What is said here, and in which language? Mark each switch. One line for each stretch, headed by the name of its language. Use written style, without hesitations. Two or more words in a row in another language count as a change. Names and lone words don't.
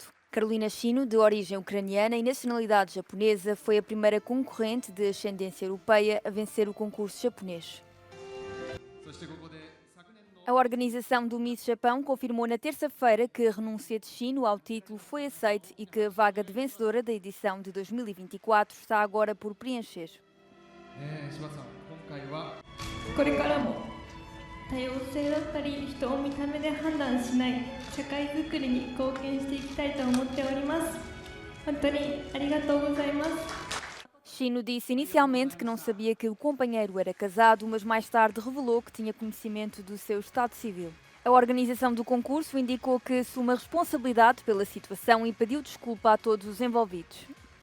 Portuguese: Carolina Shino, de origem ucraniana e nacionalidade japonesa, foi a primeira concorrente de ascendência europeia a vencer o concurso japonês. A organização do Miss Japão confirmou na terça-feira que a renúncia de Shino ao título foi aceite e que a vaga de vencedora da edição de 2024 está agora por preencher.
Japanese: これからも多様性だったり人を見た目で判断しない社会づくりに貢献していきたいと思っております。本当にありがとうございます。
Portuguese: Shino disse inicialmente que não sabia que o companheiro era casado, mas mais tarde revelou que tinha conhecimento do seu estado civil. A organização do concurso indicou que assume a responsabilidade pela situação e pediu desculpa a todos os envolvidos.